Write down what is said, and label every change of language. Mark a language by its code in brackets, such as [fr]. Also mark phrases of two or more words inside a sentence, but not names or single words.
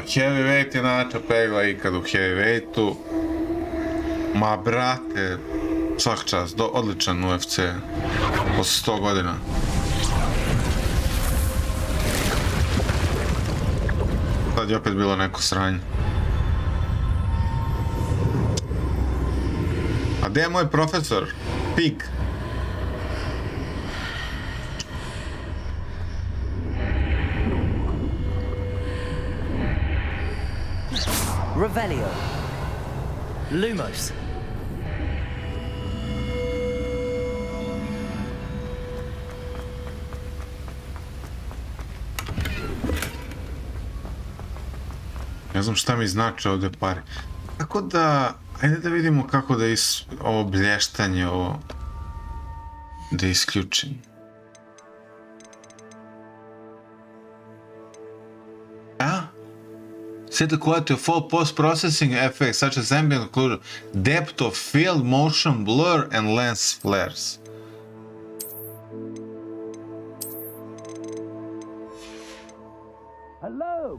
[sr] Heavyweight je najjača pegla ikad u heavyweightu. Ma brate, svak čas, odličan UFC. Posle 100 godina. Sad je opet bilo neko sranje. A gdje je moj profesor? Pig. Revelio. Lumos. Ne znam šta mi znači ovdje pare. Tako da, ajde da vidimo kako da ovo blještanje, da isključim. [en] Set the quality of all post-processing effects such as ambient occlusion, depth of field, motion, blur, and lens flares. Hello?